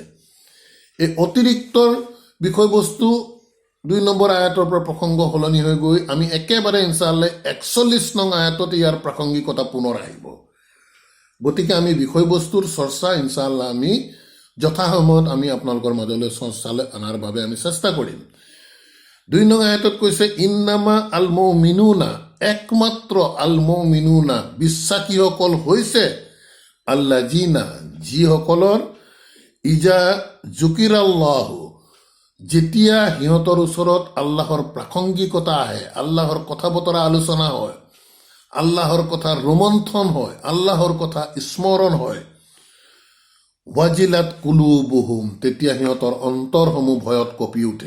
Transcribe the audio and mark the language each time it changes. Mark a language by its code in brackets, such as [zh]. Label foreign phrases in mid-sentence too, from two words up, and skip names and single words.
[as] এই অতিৰিক্তৰ বিষয়বস্তু 2 নম্বৰ আয়াতৰ পৰা প্ৰসংগ সলনি হৈ গৈ আমি একেবাৰে ইনশাআল্লাহ 41 নং আয়াতত ইয়াৰ প্ৰাসংগিকতা পুনৰ আহিব। গতিকে আমি বিষয়বস্তুৰ চৰ্চা ইনশাআল্লাহ আমি যথাসময়ত আমি আপোনালোকৰ মাজলৈ চৰ্চালৈ অনাৰ বাবে আমি চেষ্টা কৰিম। 2 নং আয়াতত কৈছে [ar] إنما المؤمنون, [as] একমাত্ৰ [ar] المؤمنون, [as] বিশ্বাসীসকল হৈছে আল্লাযিনা, যিসকলৰ [ar] إذا ذكر الله, [as] যেতিয়া সিহঁতৰ ওচৰত আল্লাহৰ প্ৰাসংগিকতা আহে, আল্লাহৰ কথা বতৰা আলোচনা হয়, আল্লাহৰ কথা ৰোমন্থন হয়, আল্লাহৰ কথা স্মৰণ হয়, [ar] وجلت قلوبهم, [as] তেতিয়া সিহঁতৰ অন্তৰসমূহ ভয়ত কঁপি উঠে।